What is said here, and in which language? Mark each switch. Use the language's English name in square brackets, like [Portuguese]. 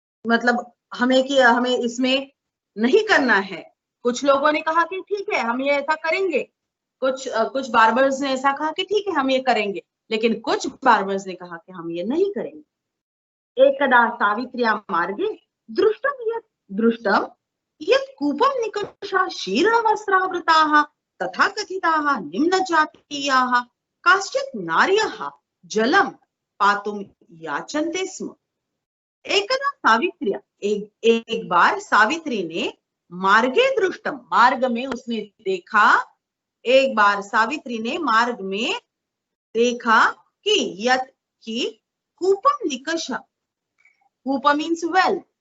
[Hindi] मतलब हमें इसमें नहीं करना है। कुछ लोगों ने कहा कि ठीक है हम ये ऐसा करेंगे, कुछ बार्बर्स ने ऐसा कहा कि ठीक है हम ये करेंगे, लेकिन कुछ बार्बर्स ने कहा कि हम ये नहीं करेंगे। [Sanskrit] एकदा सावित्र्या मार्गे दृष्टम यत् कूपं निकषा शीर्णवस्त्रावृताः तथा कथिताः निम्नजातीयाः काश्चित् नार्यः जलं पातुं याचन्ते स्म। [Hindi] एकदा सावित्र्या, एक बार सावित्री ने [Sanskrit] मार्गे दृष्टम, [Hindi] मार्ग में उसने देखा, एक बार सावित्री ने मार्ग में देखा कि यत् की कूपम निकष, कूप [English] means well,